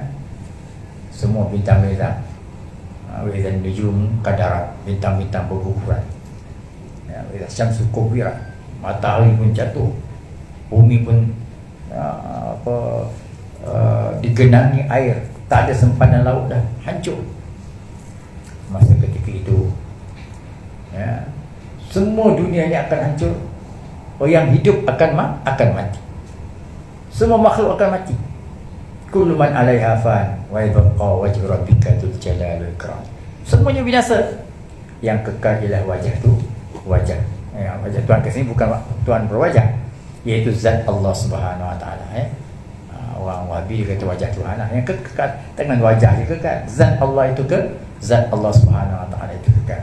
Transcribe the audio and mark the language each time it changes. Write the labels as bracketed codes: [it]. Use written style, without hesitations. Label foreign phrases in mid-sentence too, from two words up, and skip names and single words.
[ms] Semua bintang-bintang, dan [ar] نجوم انكدرت, [ms] bintang-bintang berguguran, ya, [ar] الشمس كورت, [ms] matahari pun jatuh, bumi pun digenangi air, tak ada sempadan laut, dah hancur. Masa ketika itu, ya, semua dunia ini akan hancur. Orang yang hidup akan mati. Semua makhluk akan mati. [ar] كل من عليها فان ويبقى وجه ربك ذو الجلال والإكرام. [ms] Semuanya binasa. Yang kekal ialah wajah tu, wajah. Wajah Tuhan ke sini bukan Tuhan berwajah, iaitu zat Allah [ar] سبحانه وتعالى, [ms] orang Wahabi kata wajah Tuhan, yang kekal dengan wajah dia kekal. Zat Allah itu zat Allah [ar] سبحانه وتعالى [ms] itu kekal.